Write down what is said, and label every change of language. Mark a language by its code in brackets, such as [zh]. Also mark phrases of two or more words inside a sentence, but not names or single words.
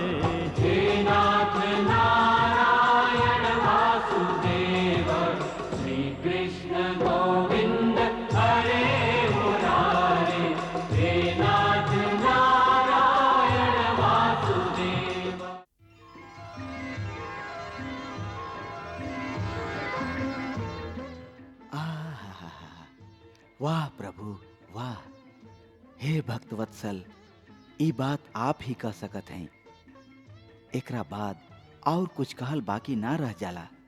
[sa] हे नाथ नारायण वासुदेव, श्री कृष्ण गोविंद हरे मुरारे। हे नाथ नारायण वासुदेव। [bho] वाह प्रभु वाह। हे भक्तवत्सल, ई बात आप ही कह सकत हैं। एकरा बाद और कुछ कहल बाकी ना रह जाला।